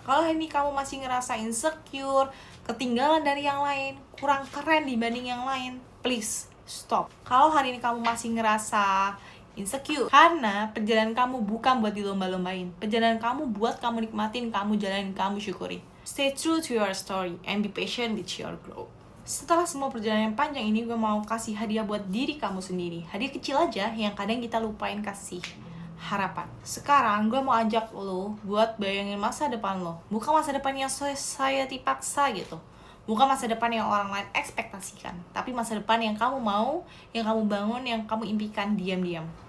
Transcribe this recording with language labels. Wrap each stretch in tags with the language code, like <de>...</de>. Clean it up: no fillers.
<id>Kalau ini kamu masih ngerasa insecure, ketinggalan dari yang lain, kurang keren dibanding yang lain,</id> <en>please stop.</en> <id>Kalau hari ini kamu masih ngerasa insecure, karena perjalanan kamu bukan buat dilomba-lombain. Perjalanan kamu buat kamu nikmatin, kamu jalanin, kamu syukuri.</id> <en>Stay true to your story and be patient with your growth.</en> <id>Setelah semua perjalanan yang panjang ini, gue mau kasih hadiah buat diri kamu sendiri. Hadiah kecil aja yang kadang kita lupain kasih. Harapan. Sekarang gue mau ajak lo buat bayangin masa depan lo. Bukan masa depan yang society paksa gitu. Bukan masa depan yang orang lain ekspektasikan. Tapi masa depan yang kamu mau, yang kamu bangun, yang kamu impikan diam-diam.</id>